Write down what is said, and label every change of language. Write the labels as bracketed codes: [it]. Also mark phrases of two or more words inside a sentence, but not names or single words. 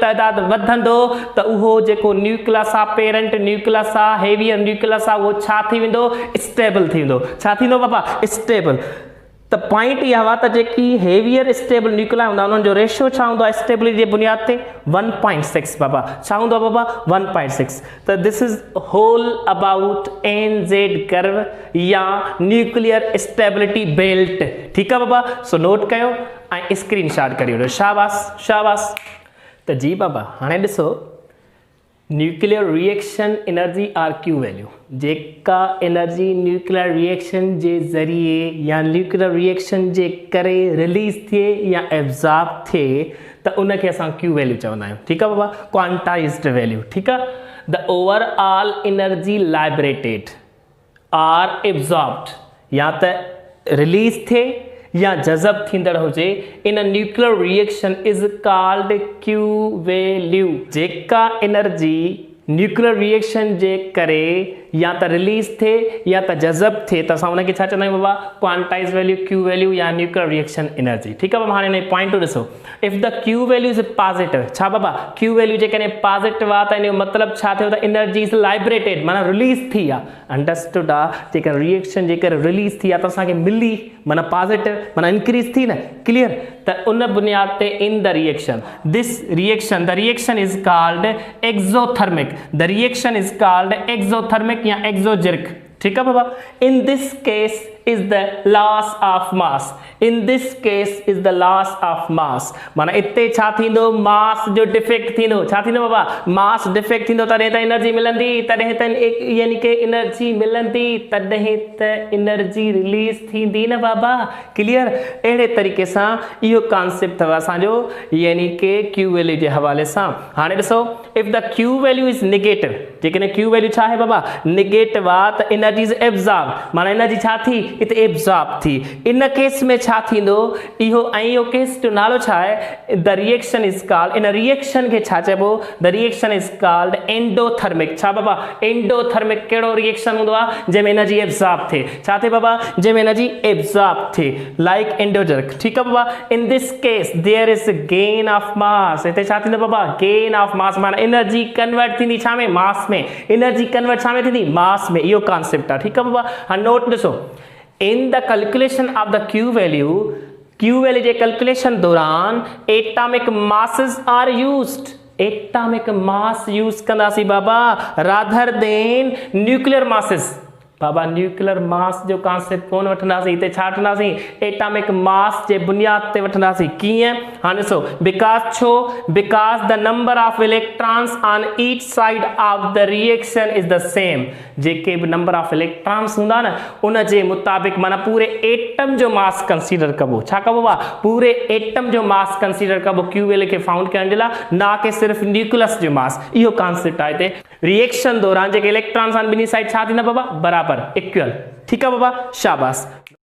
[sd] तइदाद वधंदो त उहो जेको न्यूक्लियस आहे [en] parent nucleus [sd] आहे [en] heavier nucleus [sd] आहे उहो छा थी वेंदो स्टेबल थी वेंदो छा थींदो बाबा स्टेबल त पॉइंट इहा हुआ त जेकी [en] heavier stable nuclei [sd] हूंदा उन्हनि जो रेशियो छा हूंदो आहे स्टेबिलिटी जे बुनियाद ते 1.6 बाबा छा हूंदो आहे बाबा 1.6 [en] त this is whole about NZ curve या nuclear stability belt [sd] ठीकु आहे बाबा [en] so note कयो [sd] ऐं स्क्रीनशॉट करे वठो शाबाश शाबाश त जी बाबा हाणे ॾिसो [en] nuclear reaction energy or Q value [sd] जेका एनर्जी [en] nuclear reaction [sd] जे ज़रिए या [en] nuclear reaction [sd] जे करे रिलीज़ थिए या एब्जॉर्ब थिए त उनखे असां [en] Q value [sd] चवंदा आहियूं ठीकु आहे बाबा [en] quantized value [sd] ठीकु आहे [en] the overall energy liberated or absorbed [sd] या त रिलीज़ थिए या जज़ब थींदड़ हुजे [en] in nuclear reaction is called Q value [sd] जेका एनर्जी [en] nuclear reaction [sd] जे करे या त रिलीज़ थिए या त जज़ब थिए त असां उनखे छा चवंदा आहियूं बाबा [en] quantize value Q value [sd] या [en] nuclear reaction energy [sd] ठीकु आहे बाबा हाणे हिन पॉइंट ॾिसो [en] if the Q value is positive [sd] छा बाबा [en] Q value [sd] जेकॾहिं पॉजिटिव आहे त इन जो मतिलबु छा थियो त [en] energy is liberated [sd] माना रिलीज़ थी आहे अंडरस्टूड आहे जेका रिएक्शन जे करे रिलीज़ थी आहे त असांखे मिली माना पॉजिटिव माना इंक्रीज़ थी न क्लियर त उन बुनियाद ते [en] in the reaction this reaction the reaction is called exothermic the reaction is called exothermic [sd] या एक्सोजेरिक [hi] ठीक है [sd] बाबा [en] in this case is the loss of mass in this case is the loss of mass [sd] माना इते छा थींदो मास जो डिफेक्ट थींदो छा थींदो बाबा [en] mass defect [sd] थींदो तॾहिं त एनर्जी मिलंदी तॾहिं त यानी कि एनर्जी मिलंदी तॾहिं त एनर्जी रिलीज थींदी न बाबा क्लियर अहिड़े तरीक़े सां इहो कॉन्सेप्ट अथव असांजो यानी कि [en] Q value [sd] जे हवाले सां हाणे ॾिसो [en] if the Q value is negative [sd] जेकॾहिं [en] Q value [sd] छा आहे बाबा नेगेटिव आहे त [en] energy is absorb [sd] माना एनर्जी छा थी इते एब्जॉर्ब थी इन केस में छा थींदो इहो ऐं इहो केस जो नालो छा आहे [en] the reaction is called [sd] इन रिएक्शन खे छा चइबो [en] the reaction is called endothermic [sd] छा बाबा एंडोथर्मिक कहिड़ो रिएक्शन हूंदो आहे जंहिंमें एनर्जी एब्जॉर्ब थिए छा थिए बाबा जंहिंमें एनर्जी एब्जॉर्ब थिए [en] like endogeric [sd] ठीकु आहे बाबा [en] in this case there is gain of mass [sd] हिते छा थींदो बाबा [en] gain of mass [sd] माना एनर्जी कन्वर्ट थींदी छा में मास में एनर्जी कन्वर्ट छा में थींदी मास में इहो कॉन्सेप्ट आहे ठीकु आहे बाबा हाणे नोट ॾिसो [en] in the calculation of the Q value [sd] जे calculation दौरान [en] atomic masses are used atomic mass use [sd] कंदासीं बाबा [en] rather than nuclear masses [sd] बाबा [en] nuclear mass [sd] जो कॉन्सेप्ट कोन वठंदासीं हिते छा वठंदासीं [en] atomic mass [sd] जे बुनियाद ते वठंदासीं कीअं हाणे ॾिसो [en] because the number of electrons on each side of the reaction is the same [sd] जेके बि [en] number of electrons [sd] हूंदा न उन जे मुताबिक़ माना पूरे एटम जो मास कंसीडर कबो छा कबो आहे पूरे एटम जो मास कंसीडर कबो क्यू वैल्यू खे फाउंड करण जे लाइ ना कि सिर्फ़ु न्यूक्लियस जो मास इहो कॉन्सेप्ट आहे हिते रिएक्शन दौरान जेके इलेक्ट्रॉन्स आहिनि ॿिन्ही साइड छा थींदा बाबा बराबरि इक्वल ठीकु आहे बाबा शाबाश